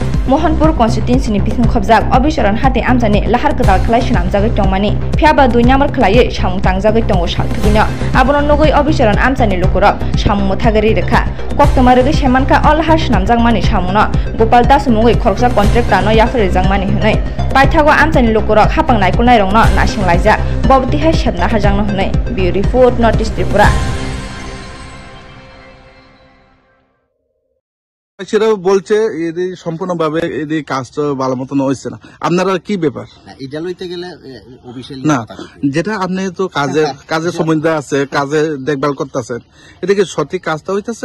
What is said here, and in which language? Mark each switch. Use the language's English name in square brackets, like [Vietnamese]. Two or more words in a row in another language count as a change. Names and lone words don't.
[Kok Borok] Mohanpur constituency ni bising khobjak obisaran hati amjani lahar kedal khlai shinam jagoi tongmani phiaba 2 number khlai samung tangjagoi tongo salthugino abono nogoi obisaran amjani lokorok samung mothagari rekha koktoma rege semanka olhar shinam jagmani samungno Gopal Das mungoi khoroksa contractor no yafre jagmani hunai paithago amjani lokorok hapang naikul nairongno nasing laijak bobti hai sebna hajangno hunai [English] bureau report [Kok Borok] Northeast Tripura [Bangla] সেটা বলছে এদের সম্পূর্ণভাবে এদের কাজটা ভালো মতো হচ্ছে না আপনারা কি ব্যাপার এটা লইতে গেলে অফিশিয়ালি না যেটা আপনি তো কাজের সম্বন্ধে আছে কাজে দেখভাল করতেছেন এটা কি সঠিক কাজটা হইতাছে